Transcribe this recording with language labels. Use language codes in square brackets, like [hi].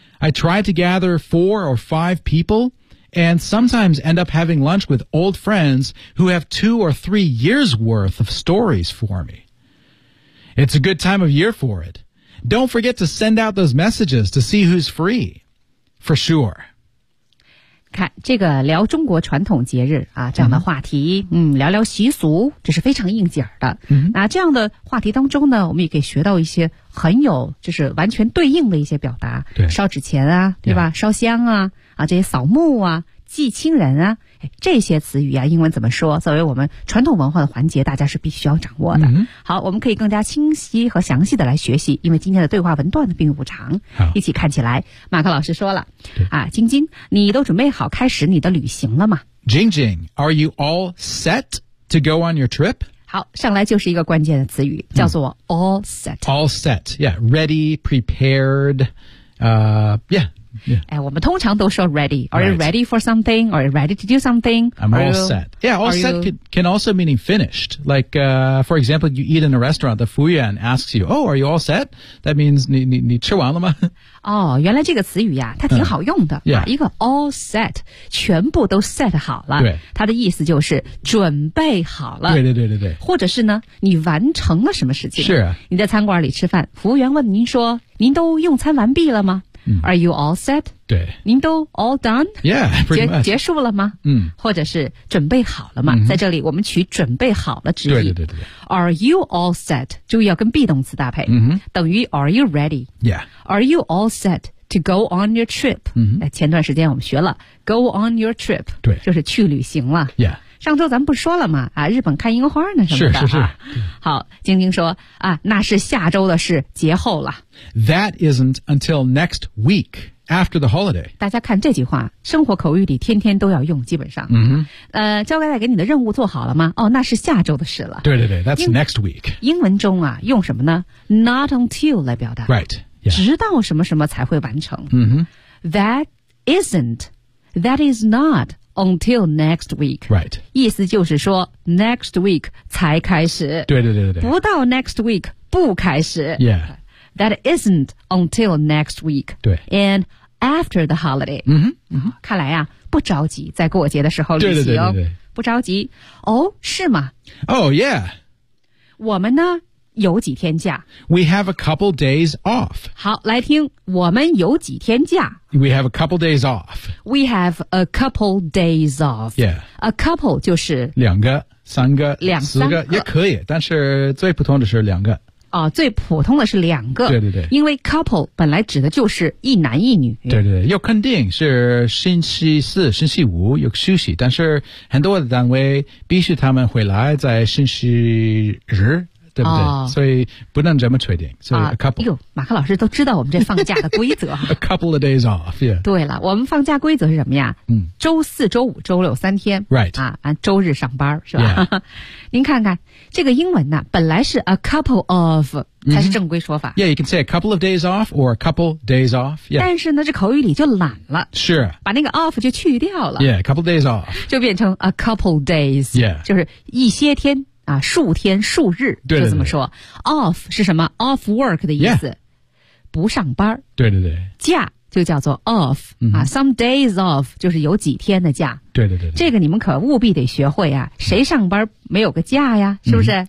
[en] I tried to gather 4 or 5 people,And sometimes end up having lunch with old friends who have 2 or 3 years worth of stories for me. It's a good time of year for it. Don't forget to send out those messages to see who's free. For sure. [zh] 看这个聊中国传统节日啊这样的话题、聊聊习俗这是非常应景的。那这样的话题当中呢我们也可以学到一些很有就是完全对应的一些表达。对。烧纸钱啊对吧、烧香啊。啊，这些扫墓啊，祭亲人啊，这些词语啊，英文怎么说？作为我们传统文化的环节，大家是必须要掌握的。好，我们可以更加清晰和详细的来学习，因为今天的对话文段并不长。好，一起看起来，马克老师说了，啊，晶晶，你都准备好开始你的旅行了吗 [en] ？Jing Jing, are you all set to go on your trip? [zh] 好，上来就是一个关键的词语，叫做 all set.、 [en] All set, yeah, ready, prepared, yeah. [zh] 哎，我们通常都说 ready. [en] Are you ready for something? Are you ready to do something? I'm all set. Yeah, all set can also mean finished. Like, for example, you eat in a restaurant, the 服务员 asks you, oh, are you all set? That means 你吃完了吗？ [zh] 哦，原来这个词语呀，它挺好用的。 [en] Yeah. [zh] 一个 all set, 全部都 set 好了。对。它的意思就是准备好了。对。或者是呢，你完成了什么事情。是啊。你在餐馆里吃饭，服务员问您说，您都用餐完毕了吗？ [en] Are you all set? [zh] 对，您都 all done? [en] Yeah, pretty much. [zh] 结束了吗？或者是准备好了吗？在这里我们取准备好了之意。对。 [en] Are you all set? [zh] 注意要跟 be 动词搭配。 [en] 等于 are you ready? Yeah. Are you all set to go on your trip? [zh] 前段时间我们学了 go on your trip. 对。就是去旅行了。 [en] Yeah. [zh] 上周咱们不说了吗？啊，日本看樱花呢，什么的。是。好，晶晶说啊，那是下周的事，节后了。 [en] That isn't until next week after the holiday. [zh] 大家看这句话，生活口语里天天都要用，基本上。交代给你的任务做好了吗？哦，那是下周的事了。 [en] 对。That's next week. [zh] 英文中啊，用什么呢 ？Not until 来表达。 [en] Right.、Yeah. [zh] 直到什么什么才会完成。 [en] That isn't. That is not. Until next week. Right. [zh] 意思就是说 next week 才开始。对。不到 next week 不开始。 [en] Yeah. That isn't until next week. [zh] 对。 [en] And after the holiday. [zh] 看来啊不着急在过节的时候旅行。对。不着急。哦是吗 [en] Oh, yeah. [zh] 我们呢有几天假。 [en] We have a couple days off. [zh] 好来听我们有几天假。 [en] We have a couple days off. We have a couple days off. Yeah. [zh] A couple 就是两个三个两四个也可以但是最普通的是两个。哦最普通的是两个。对。因为 couple 本来指的就是一男一女。对。又肯定是星期四星期五有休息但是很多的单位必须他们回来在星期日。对。所以不能这么确定。所以 a couple.、哎、呦马克老师都知道我们这放假的规则。 [en] a couple of days off, yeah. [zh] 对了我们放假规则是什么呀周四周五周六三天。 [en] Right. [zh] 啊周日上班是吧、 [en] yeah. [zh] 您看看这个英文呢本来是 a couple of, 才是正规说法。 [en] Yeah, you can say a couple of days off or a couple days off, yeah. [zh] 但是呢这口语里就懒了。是、sure.。把那个 off 就去掉了。 [en] Yeah, a couple of days off. [zh] 就变成 a couple days. [en] Yeah. [zh] 就是一些天。啊，数天数日就这么说 ，off 是什么 ？off work 的意思， [en] yeah. [zh] 不上班。对。假就叫做 off、啊 ，some days off 就是有几天的假。对。这个你们可务必得学会啊！谁上班没有个假呀？是不是？哎，